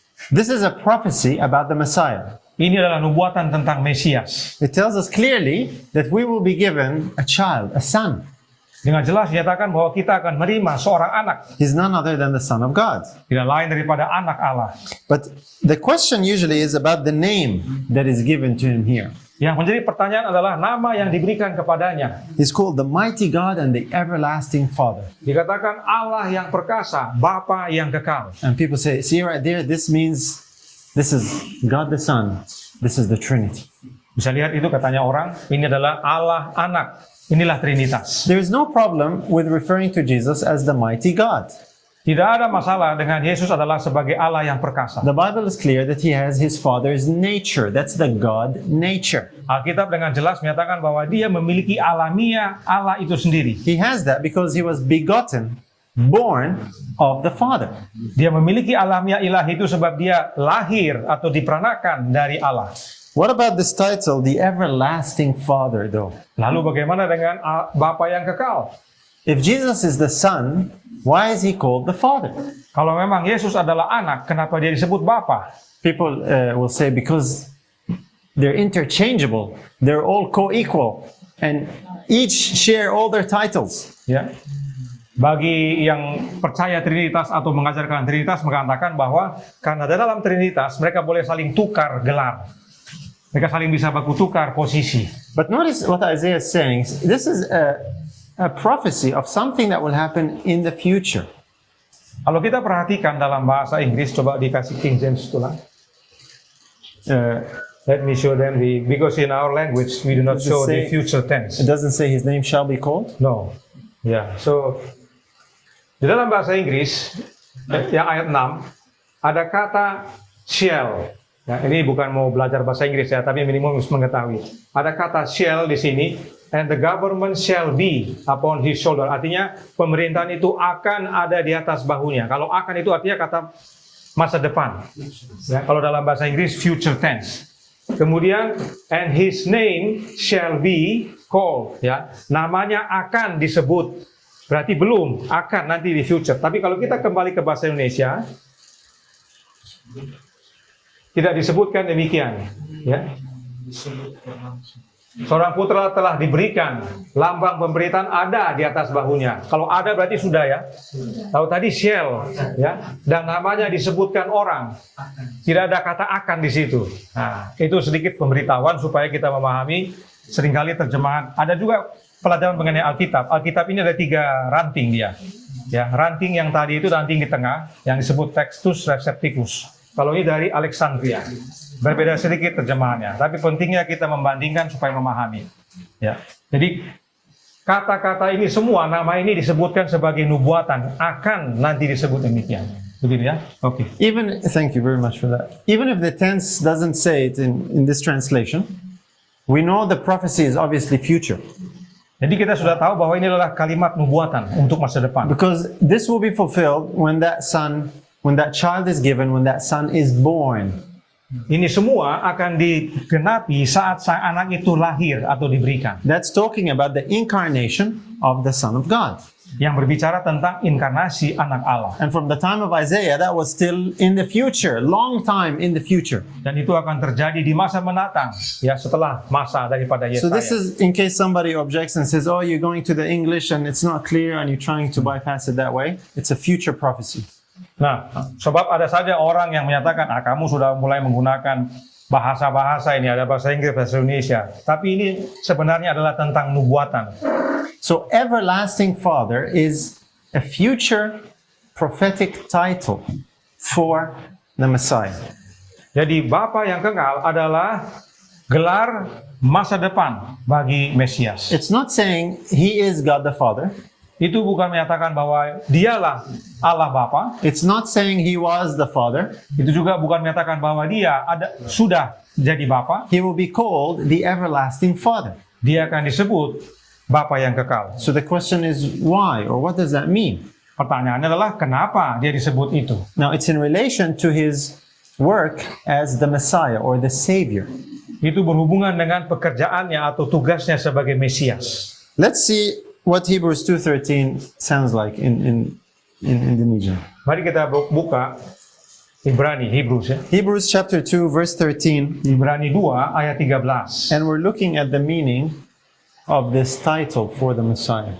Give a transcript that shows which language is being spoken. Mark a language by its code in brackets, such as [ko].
[en] This is a prophecy about the Messiah. [id] Ini adalah nubuatan tentang Mesias. [en] It tells us clearly that we will be given a child, a son. [id] Dengan jelas dinyatakan bahwa kita akan menerima seorang anak, [en] He's none other than the Son of God. [id] tidak lain daripada anak Allah. [en] But the question usually is about the name that is given to him here. [id] Yang menjadi pertanyaan adalah nama yang diberikan kepadanya. [en] He's called the mighty God and the everlasting Father. [id] Dikatakan Allah yang perkasa, Bapa yang kekal. [en] And people say, see right there, this means this is God the Son. This is the Trinity. [id] Bisa lihat itu katanya orang, ini adalah Allah anak. Inilah Trinitas. [en] There is no problem with referring to Jesus as the mighty God. [id] Tidak ada masalah dengan Yesus adalah sebagai Allah yang perkasa. [en] The Bible is clear that he has his Father's nature. That's the God nature. [id] Alkitab dengan jelas menyatakan bahwa dia memiliki alamiah Allah itu sendiri. [en] He has that because he was begotten, born of the Father. [id] Dia memiliki alamiah ilahi itu sebab dia lahir atau diperanakan dari Allah. [en] What about this title, the everlasting Father, though? [id] Lalu bagaimana dengan Bapa yang kekal? [en] If Jesus is the Son, why is he called the Father? [id] Kalau memang Yesus adalah anak, kenapa dia disebut Bapa? [en] People will say because they're interchangeable, they're all co-equal, and each share all their titles. [id] Ya. Bagi yang percaya Trinitas atau mengajarkan Trinitas mengatakan bahwa karena dalam Trinitas mereka boleh saling tukar gelar. Mereka saling bisa baku tukar posisi. [en] But notice what Isaiah is saying. This is a prophecy of something that will happen in the future. [id] Kalau kita perhatikan dalam bahasa Inggris, coba dikasih King James tulang. [en] Let me show them because in our language we do not Does it show say- the future tense. It doesn't say his name shall be called. No. [id] Ya, so di dalam bahasa Inggris yang ayat 6 ada kata shall. Ya, ini bukan mau belajar bahasa Inggris ya, tapi minimum harus mengetahui. Ada kata shall di sini [en] and the government shall be upon his shoulder. [id] Artinya pemerintahan itu akan ada di atas bahunya. Kalau akan itu artinya kata masa depan. Ya, kalau dalam bahasa Inggris [en] future tense. [id] Kemudian [en] and his name shall be called. [id] Ya, namanya akan disebut. Berarti belum, akan nanti di future. Tapi kalau kita kembali ke bahasa Indonesia, tidak disebutkan demikian. Ya. Seorang putra telah diberikan, lambang pemberitaan ada di atas bahunya. Kalau ada berarti sudah ya. Kalau tadi shall, ya, dan namanya disebutkan orang, tidak ada kata akan di situ. Nah, itu sedikit pemberitahuan supaya kita memahami. Seringkali terjemahan. Ada juga pelajaran mengenai Alkitab. Alkitab ini ada 3 ranting dia. Ya, ranting yang tadi itu ranting di tengah, yang disebut Textus Recepticus. Kalau ini dari Alexandria. Berbeda sedikit terjemahannya, tapi pentingnya kita membandingkan supaya memahami. Ya. Jadi kata-kata ini semua, nama ini disebutkan sebagai nubuatan, akan nanti disebut demikian. Begitu ya? Oke. [en] Even, thank you very much for that. Even if the tense doesn't say it in this translation, we know the prophecy is obviously future. [id] Jadi kita sudah tahu bahwa ini adalah kalimat nubuatan untuk masa depan. [en] Because this will be fulfilled when that child is given, when that son is born. [id] Ini semua akan digenapi saat sang anak itu lahir atau diberikan. [en] That's talking about the incarnation of the Son of God. [id] Yang berbicara tentang inkarnasi anak Allah. [en] And from the time of Isaiah, that was still in the future, long time in the future. [id] Dan itu akan terjadi di masa mendatang, ya, setelah masa daripada Yesaya. [en] So this is in case somebody objects and says, "Oh, you're going to the English and it's not clear and you're trying to bypass it that way." It's a future prophecy. [id] Nah, sebab ada saja orang yang menyatakan, kamu sudah mulai menggunakan bahasa-bahasa ini, ada bahasa Inggris, bahasa Indonesia. Tapi ini sebenarnya adalah tentang nubuatan. [en] So everlasting Father is a future prophetic title for the Messiah. [id] Jadi Bapa yang kekal adalah gelar masa depan bagi Mesias. [en] It's not saying he is God the Father. [id] Itu bukan menyatakan bahwa dialah Allah Bapa. [en] It's not saying he was the Father. [id] Itu juga bukan menyatakan bahwa dia sudah jadi Bapa. [en] He will be called the everlasting Father. [id] Dia akan disebut Bapa yang kekal. [en] So the question is why, or what does that mean? [id] Pertanyaannya adalah kenapa dia disebut itu? [en] Now it's in relation to his work as the Messiah or the Savior. [id] Itu berhubungan dengan pekerjaannya atau tugasnya sebagai Mesias. [en] Let's see what Hebrews 2:13 sounds like in Indonesian. [id] Mari kita buka Ibrani, Hebrews ya. [en] Hebrews chapter 2 verse 13. [id] Ibrani 2 ayat 13. [en] And we're looking at the meaning of this title for the Messiah.